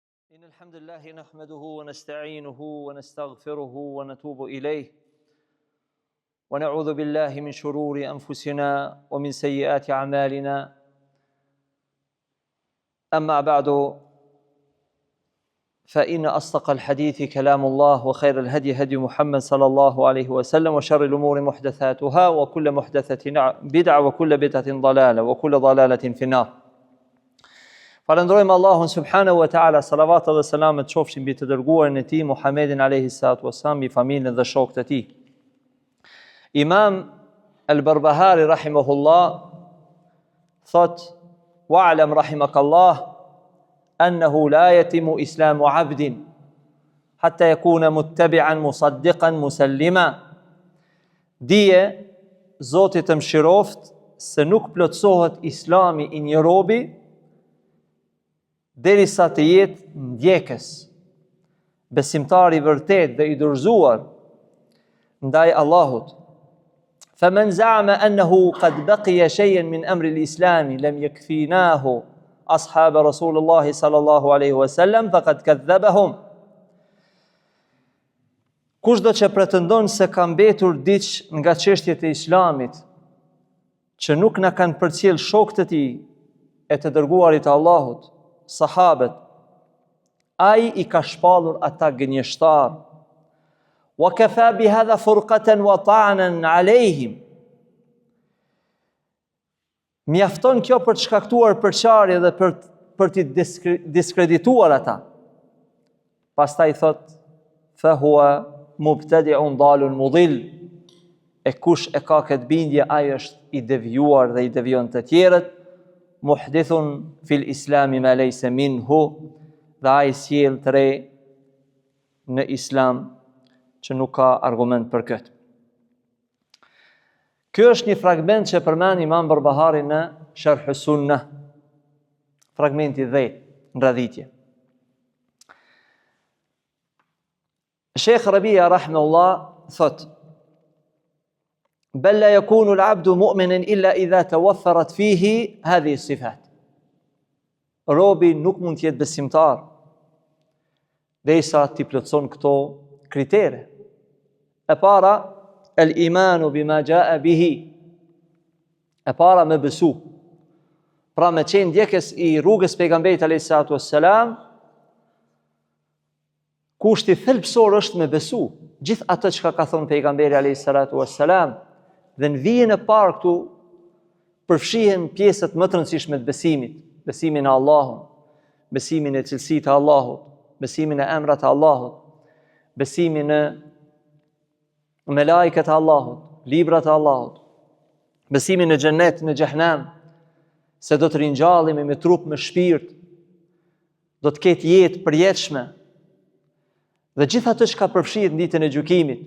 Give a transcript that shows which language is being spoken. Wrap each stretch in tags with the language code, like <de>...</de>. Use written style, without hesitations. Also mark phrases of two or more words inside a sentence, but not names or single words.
<ar>إن الحمد لله نحمده ونستعينه ونستغفره ونتوب إليه ونعوذ بالله من شرور أنفسنا ومن سيئات أعمالنا أما بعد فإن أصدق الحديث كلام الله وخير الهدي هدي محمد صلى الله عليه وسلم وشر الأمور محدثاتها وكل محدثة بدعة وكل بدعة ضلالة وكل ضلالة في النار.</ar> <sq>Falëndrojmë Allahun</sq> <ar>سبحانه وتعالى,</ar> <sq>salavat dhe selamet qofshin mbi të dërguarin e tij Muhammedin</sq> <ar>عليه الصلاة والسلام,</ar> <sq>mbi familjen dhe shokët e tij.</sq> <ar>إمام البربهاري رحمه الله thot: واعلم رحمك الله أنه لا يتم إسلام عبد حتى يكون متبعا مصدقا مسلما."</ar> <sq>Dije, Zoti të mëshiroft, se nuk plotësohet Islami i një robi derisa të jetë ndjekës, besimtar i vërtet dhe i dorëzuar ndaj Allahut.</sq> <ar>فمن زعم أنه قد بقي شيئا من أمر الإسلام لم يكفيناه أصحاب رسول الله صلى الله عليه وسلم فقد كذبهم.</ar> <sq>Kushdo që pretendon se ka mbetur diç nga çështjet e Islamit që nuk na kanë përcjell shokët e tij e të dërguarit të Allahut, sahabët, ai i ka shpallur ata gënjeshtar.</sq> <ar>وكفى بهذا فرقة وطعنا عليهم.</ar> <sq>Mjafton kjo për të shkaktuar përçarje dhe për të diskredituar ata. Pastaj thot:</sq> <ar>فهو مبتدع ضال مضل.</ar> <sq>E kush e ka këtë bindje, ai është i devijuar dhe i devijon të tjerët.</sq> <ar>محدث في الإسلام ما ليس منه,</ar> <sq>dhe ai sjell të re në islam që nuk ka argument për këtë. Ky është një fragment që përmend Imam Barbahari në Sharh Sunnah, fragmenti 10 në radhitje. Sheikh Rabia rahimahullah thot:</sq> <ar>بل لا يكون العبد مؤمنا إلا إذا توفرت فيه هذه الصفات.</ar> <sq>Robi nuk mund të jetë besimtar derisa t'i plotëson këto kritere. E para,</sq> <ar>الإيمان بما جاء به.</ar> <sq>E para, me besu. Pra me qenë ndjekës i rrugës pejgamberit</sq> <ar>عليه الصلاة والسلام,</ar> <sq>kushti thelbësor është me besu gjithë atë që ka thënë pejgamberi</sq> <ar>عليه الصلاة والسلام.</ar> <sq>Dhe në vijën e parë këtu përfshihen pjesët më të rëndësishme të besimit: besimin e Allahut, besimin e cilësitë të Allahut, besimin e emrat e Allahut, besimin e melajket e Allahut, librat e Allahut, besimin në xhennet, në xhehenam, se do të ringjallemi me trup, me shpirt, do të ketë jetë përjetshme, dhe gjithë ato që ka përfshihet në ditën e gjykimit.</sq>